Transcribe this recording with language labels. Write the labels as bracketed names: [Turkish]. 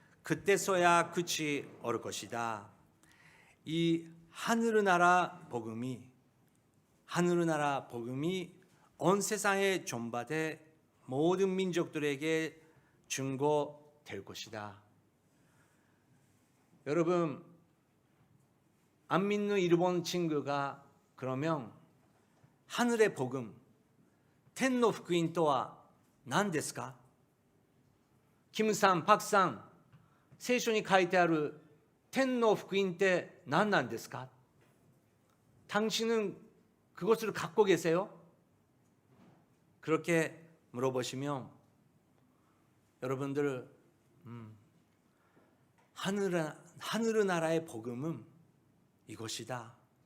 [Korean] 그때서야 끝이 올 것이다. 이 하늘나라 복음이 온 세상에 전파돼 모든 민족들에게 증거될 것이다. 여러분, 안 믿는 일본 친구가 그러면 하늘의 복음, 텐노福音 또한 [Japanese] 何ですか? 김산, 박산,聖書に書いてある 텐노福音 って何なんですか? [Korean] 당신은 그것을 갖고 계세요? 그렇게 물어보시면 여러분들 하늘나라의 복음은 이것이다.